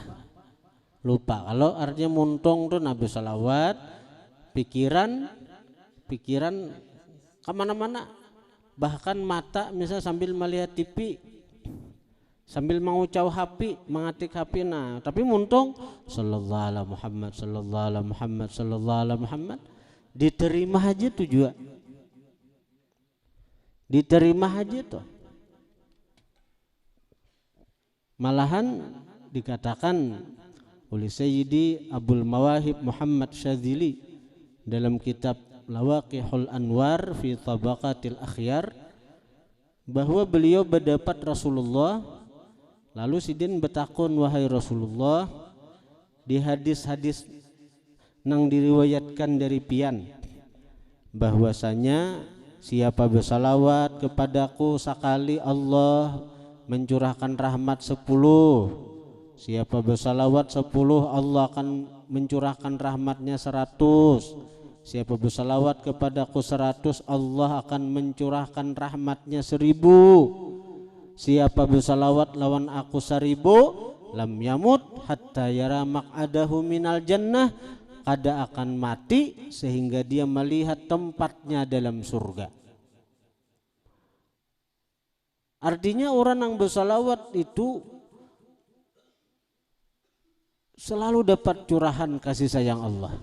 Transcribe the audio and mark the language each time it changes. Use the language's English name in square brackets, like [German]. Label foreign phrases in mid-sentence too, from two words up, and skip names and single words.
[Banjar] Lupa. Kalau artinya muntong tuh Nabi salawat, pikiran kemana-mana, bahkan mata misalnya sambil melihat TV, sambil mengucap HP, mengatik HP, nah tapi muntong [Arabic] صلى الله عليه محمد, صلى الله عليه محمد, صلى الله عليه محمد, [Banjar] diterima aja tuh juga, diterima aja tuh. [Indonesian] Malahan dikatakan oleh Sayyidi Abul Mawahib Muhammad Syadzili dalam kitab Lawaqihul [Banjar] Anwar fi Tabaqatil Akhyar, bahwa beliau berdapat Rasulullah, lalu sidin betakun, wahai Rasulullah, di hadis-hadis nang diriwayatkan dari pian bahwasanya siapa bersalawat kepadaku sakali Allah mencurahkan rahmat 10, siapa bersalawat 10 Allah akan mencurahkan rahmatnya 100. [Indonesian] Siapa bersalawat kepadaku 100, Allah akan mencurahkan rahmatnya 1000. [Banjar] Siapa bersalawat lawan aku 1000, [Arabic] لم يمت حتى يرى مقعده من الجنة, [Banjar] kada akan mati sehingga dia melihat tempatnya dalam surga. [Indonesian] Artinya orang yang bersalawat itu selalu dapat curahan kasih sayang Allah.